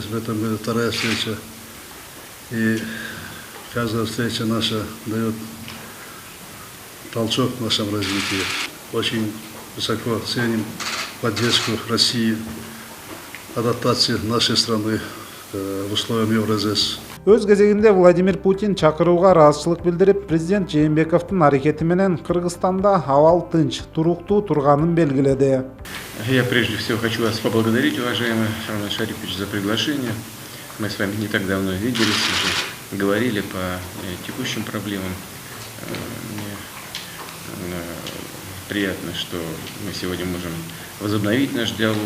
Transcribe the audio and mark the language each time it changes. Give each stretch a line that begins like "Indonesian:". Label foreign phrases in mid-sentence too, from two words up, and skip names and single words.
Russian: В этом году вторая встреча. И каждая встреча наша дает толчок в нашем развитии. Очень высоко ценим поддержку России, адаптацию нашей страны в условиям Евразес.
Kyrgyz: Өз кезегинде Владимир Путин чакырууга ыраазычылык билдирип, президент Жээнбековдун аракети менен Кыргызстанда абал тынч, туруктуу турганын белгиледи.
Russian: Я прежде всего хочу вас поблагодарить, уважаемый Шарман Шарипович, за приглашение. Мы с вами не так давно виделись, уже говорили по текущим проблемам. Приятно, что мы сегодня можем возобновить наш диалог.